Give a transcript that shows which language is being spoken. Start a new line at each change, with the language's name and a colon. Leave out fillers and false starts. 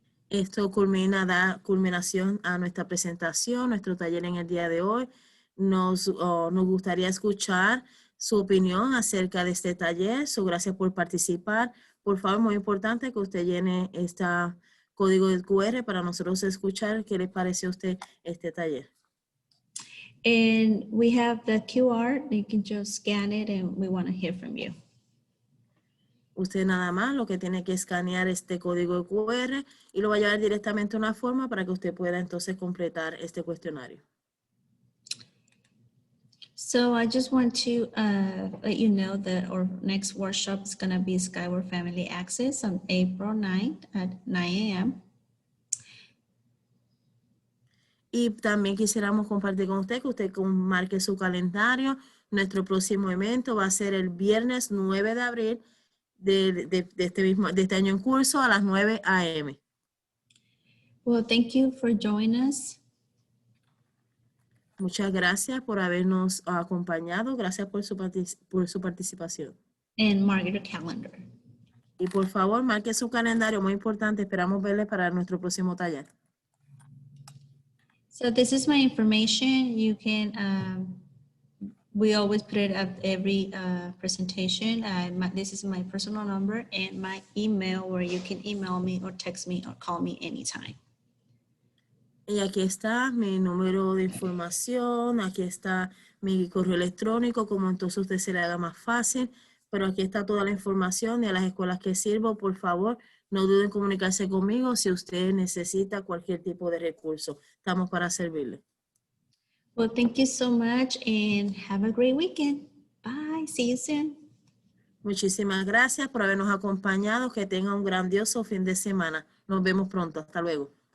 Spanish: Esto da culminación a nuestra presentación, nuestro taller en el día de hoy. Nos gustaría escuchar su opinión acerca de este taller. Gracias por participar. Por favor, muy importante que usted llene este código del QR para nosotros escuchar qué le pareció a usted este taller.
English: And we have the QR. You can just scan it, and we want to hear from you.
Spanish: Usted nada más lo que tiene que escanear este código de QR y lo va a llevar directamente a una forma para que usted pueda entonces completar este cuestionario.
English: So I just want to let you know that our next workshop is going to be Skyward Family Access on April 9th at 9 a.m.
Spanish: Y también quisiéramos compartir con usted que usted marque su calendario. Nuestro próximo evento va a ser el viernes 9 de abril de este año en curso a las 9 a.m.
English: Well, thank you for joining us.
Spanish: Muchas gracias por habernos acompañado. Gracias por su participación.
English: And mark your calendar.
Spanish: Y por favor, marque su calendario. Muy importante. Esperamos verle para nuestro próximo taller.
English: So this is my information. You can, we always put it at every presentation. This is my personal number and my email where you can email me or text me or call me anytime.
Spanish: Y aquí está mi número de información, aquí está mi correo electrónico, como entonces usted se le haga más fácil. Pero aquí está toda la información de las escuelas que sirvo. Por favor, no duden en comunicarse conmigo si usted necesita cualquier tipo de recurso. Estamos para servirle.
English: Well, thank you so much and have a great weekend. Bye. See you soon.
Spanish: Muchísimas gracias por habernos acompañado. Que tenga un grandioso fin de semana. Nos vemos pronto. Hasta luego.